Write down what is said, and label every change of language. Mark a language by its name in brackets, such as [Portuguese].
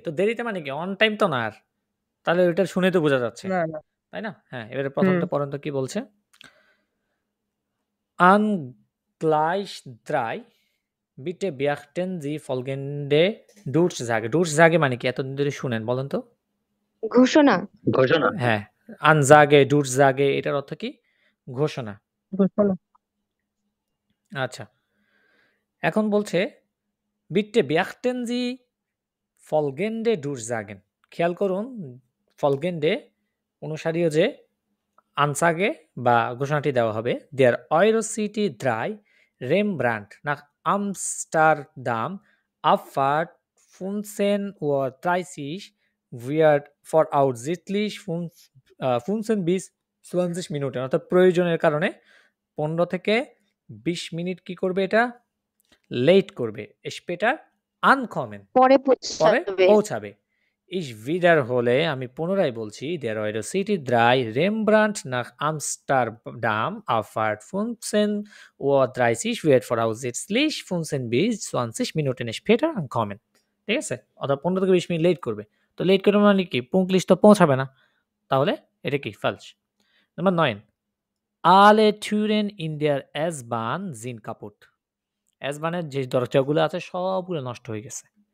[Bangla] তো দেরিতে মানে কি অন টাইম তো না, আর তাহলে ওইটা শুনে তো বোঝা যাচ্ছে, তাই না? হ্যাঁ, এবারে প্রথমটা পড়েন তো কি বলছে। [German] An Gleis 3 bitte beachten Sie folgende Durchsage। [Bangla] Durchsage মানে কি? এতদিন ধরে শুনেন, বলেন তো। ঘোষণা। ঘোষণা। হ্যাঁ, আনজাগে, ডুরজাগে, এটার অর্থ কি? ঘোষণা। আচ্ছা, এখন বলছে বিটে [German] beachten Sie folgende Durchsagen। [Bangla] খেয়াল করুন, ফলগেন্ডে অনুসারীয় যে আনসাগে বা ঘোষণাটি দেওয়া হবে। [German] Der Eurocity 3 Rembrandt nach Amsterdam, Abfahrt 15:30 Uhr wird voraussichtlich 15 bis 20 Minuten, [Bangla] অর্থাৎ প্রয়োজনের কারণে 15 থেকে 20 মিনিট কি করবে, এটা লেট করবে। স্পেটার আনকমেন, পরে পৌঁছাবে। [German] Ich wiederhole, [Bangla] আমি পুনরায় বলছি। [German] Der Eurocity 3 Rembrandt nach Amsterdam, Abfahrt 15:30 Uhr wird voraussichtlich 15 bis 20 Minuten später ankommen। [Bangla] ঠিক আছে, অর্থাৎ 15 থেকে 20 মিনিট লেট করবে। তো লেট করবে মানে কি? পুঙ্কলিশ তো পৌঁছাবে না, তাহলে এটা কি? ফালস। Number 9. [German] Alle Türen in der S-Bahn sind kaputt। [Bangla] S-Bahনের যে দরজাগুলো আছে সবগুলো নষ্ট হয়ে গেছে।